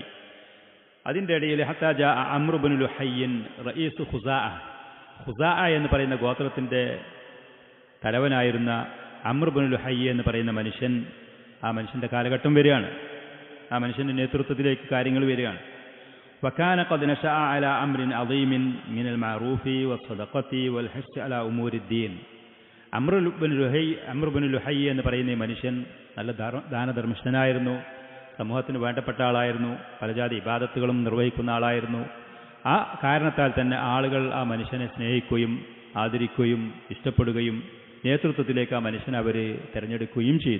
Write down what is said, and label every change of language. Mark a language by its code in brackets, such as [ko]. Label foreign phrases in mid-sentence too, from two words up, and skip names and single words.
[ml] അതിൻ്റെ ഇടയിൽ [ar] حتى جاء عمرو بن لحي رئيس خزاعة [ml] എന്ന് പറയുന്ന ഗോത്രത്തിൻ്റെ തലവനായിരുന്ന അംർ ഇബ്നു ലുഹയ്യ എന്ന് പറയുന്ന മനുഷ്യൻ, ആ മനുഷ്യൻ്റെ കാലഘട്ടം വരികയാണ്. ആ മനുഷ്യൻ്റെ നേതൃത്വത്തിലേക്ക് കാര്യങ്ങൾ വരികയാണ്. [ar] وكان قد نشأ على أمر عظيم من المعروف والصدقة والحث على أمور الدين. [ml] അംർ ഇബ്നു ലുഹയ്യ എന്ന് പറയുന്ന ഈ മനുഷ്യൻ നല്ല ദാനധർമ്മിഷ്ഠനായിരുന്നു, സമൂഹത്തിന് വേണ്ടപ്പെട്ട ആളായിരുന്നു, പലജാതി ഇബാദത്തുകളും നിർവഹിക്കുന്ന ആളായിരുന്നു. ആ കാരണത്താൽ തന്നെ ആളുകൾ ആ മനുഷ്യനെ സ്നേഹിക്കുകയും ആദരിക്കുകയും ഇഷ്ടപ്പെടുകയും നേതൃത്വത്തിലേക്ക് ആ മനുഷ്യനെ അവർ തിരഞ്ഞെടുക്കുകയും ചെയ്തു.